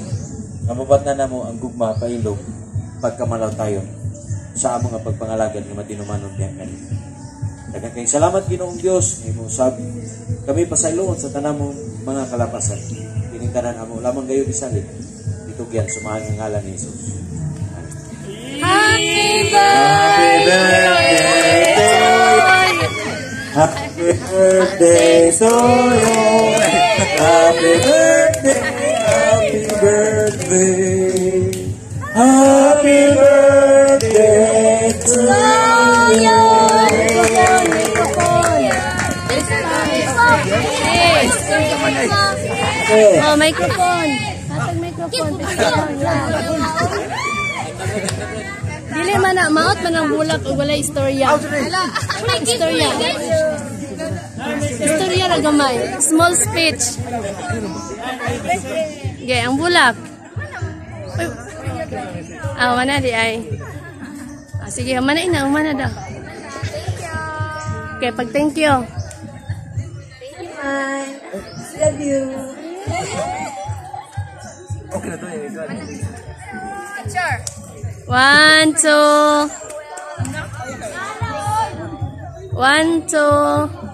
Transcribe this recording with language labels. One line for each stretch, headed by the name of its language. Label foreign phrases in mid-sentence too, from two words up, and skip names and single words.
Cebuano: Nga mabatna namo ang gugma pailog pagkamalaw tayo sa among nga pagpangalagad nga matinumanon diha kani. Daghang kay salamat Ginoong Dios nga imong sabi. Kami pasayloon sa tanamong mga kalapasan. Kining tanan amo lamang gayon isalig. Ditugyan sumahan nga ngalan ni Jesus.
English: Happy birthday to you. Happy birthday to you. Happy birthday, happy birthday. Happy birthday to you. Oh, microphone.
Cebuano: Hasag microphone. Dili man na maot man ang bulak ug walay istorya. Istorya. Istorya ra gamay.
English: Small speech. Okay,
Cebuano: ang bulak. Mana di ay. Sige, mana ina, mana daw.
English: Okay, pag thank you. Thank you, man. Love you.
Cebuano: Okay na to eh.
English: Sure. 1, 2. 1, 2.